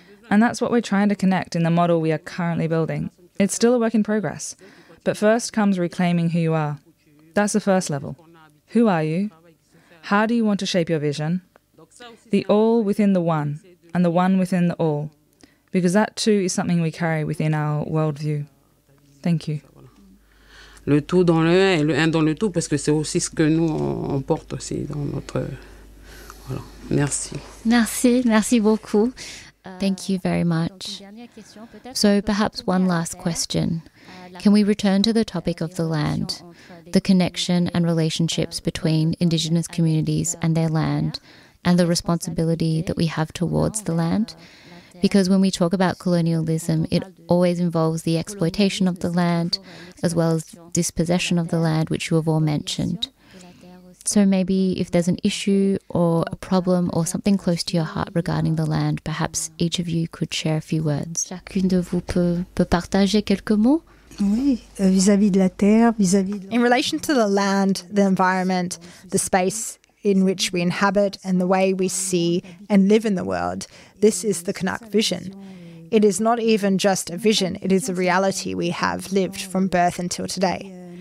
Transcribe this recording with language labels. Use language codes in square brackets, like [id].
[en] And that's what we're trying to connect in the model we are currently building. It's still a work in progress, but first comes reclaiming who you are. That's the first level. Who are you? How do you want to shape your vision? The all within the one, and the one within the all. Because that too is something we carry within our worldview. Thank you. [fr] Le tout dans le un et le un dans le tout, parce que c'est aussi ce que nous on porte aussi dans notre... Voilà. Merci. Merci, merci beaucoup. [en] Thank you very much. So perhaps one last question. Can we return to the topic of the land, the connection and relationships between Indigenous communities and their land, and the responsibility that we have towards the land? Because when we talk about colonialism, it always involves the exploitation of the land, as well as dispossession of the land, which you have all mentioned. So maybe if there's an issue or a problem or something close to your heart regarding the land, perhaps each of you could share a few words. [fr] Chacune de vous peut partager quelques mots. Oui, vis-à-vis de la terre, [en] In relation to the land, the environment, the space in which we inhabit and the way we see and live in the world, this is the Kanak vision. It is not even just a vision, it is a reality we have lived from birth until today.